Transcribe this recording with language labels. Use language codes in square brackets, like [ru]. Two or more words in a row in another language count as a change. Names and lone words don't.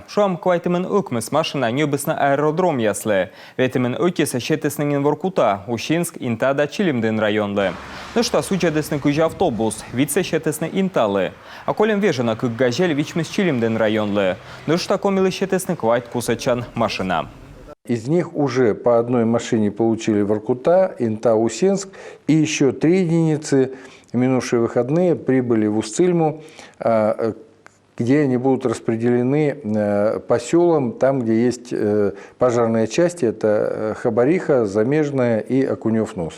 [kv] Шуам квайтымен укмыс машина нюбысна аэродром яслы. Ветимен укиса щетеснен Воркута, Ущинск, Инта да Чилимден районлы. [ru] Ну что [kv] суджедасны кужа автобус, вице щетесны Инталы. А колем вежена кык газель вичмыс Чилимден районлы. [ru] Ну что [kv] комил щетесны квайт кусачан машина. [ru] Из них уже по одной машине получили Воркута, Инта, Ущинск, и еще 3 единицы в минувшие выходные прибыли в Устильму, где они будут распределены по селам, там, где есть пожарные части, это Хабариха, Замежная и Окунев-Нос.